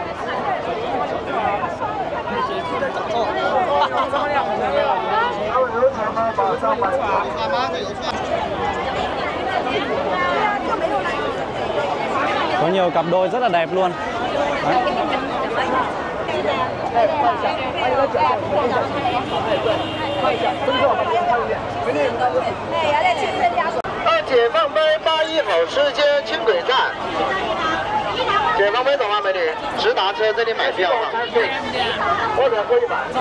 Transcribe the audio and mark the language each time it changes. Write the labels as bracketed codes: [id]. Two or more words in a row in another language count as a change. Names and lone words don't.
[vi] Có nhiều cặp đôi rất là đẹp luôn. Đấy. [zh] 解放碑81号时间轻轨站，解放碑懂吗，美女？直达车这里买票哈。或者可以买。